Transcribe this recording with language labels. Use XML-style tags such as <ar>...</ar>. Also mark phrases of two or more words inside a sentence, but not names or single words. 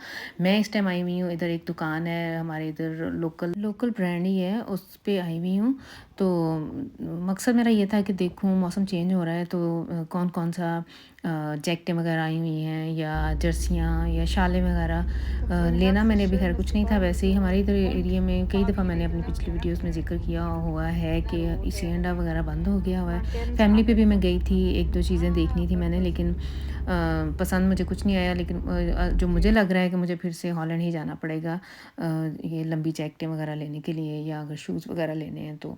<hi>मैं इस टाइम आई हुई हूँ, इधर एक दुकान है हमारे इधर,</hi> <en>local local brand</en> <hi>ही है, उस पे आई हुई हूँ। तो मकसद मेरा ये था कि देखूँ, मौसम चेंज हो रहा है, तो कौन कौन सा जैकेटें वगैरह आई हुई हैं या जर्सियाँ या शालें वगैरह।</hi> <de>Das war</de> <hi>लेना मैंने</hi> <de>herzlich</de> <hi>अभी खैर</hi> <de>schön, dass</de> <hi>कुछ</hi> <de>du</de> <hi>नहीं था,</hi> <de>bei mir</de> <hi>वैसे ही</hi> <de>bist.</de> <hi>हमारे इधर</hi> <de>Und</de> <hi>एरिया में कई दफ़ा मैंने</hi> <de>Fabi,</de> <hi>अपनी</hi> <de>wie</de> <hi>पिछली</hi> <de>läuft's bei</de> <hi>वीडियोस में</hi> <de>dir?</de> <hi>ज़िक्र किया हुआ है कि</hi> <de>Hallo,</de> <hi>इसी</hi> <de>der</de> <hi>अंडा वगैरह बंद हो गया हुआ है।</hi> <de>mag gerne</de> <hi>फैमिली पे भी मैं</hi> <de>Abendessen.</de> <hi>गई थी, एक दो चीज़ें देखनी थी मैंने,</hi> <de>Wirklich?</de> <hi>लेकिन पसंद मुझे कुछ नहीं आया। लेकिन जो मुझे</hi> <de>Okay.</de> <hi>लग रहा है कि मुझे फिर से हॉलैंड ही जाना पड़ेगा, ये लंबी जैकेटें वगैरह लेने के लिए, या अगर शूज़ वगैरह लेने हैं तो।</hi>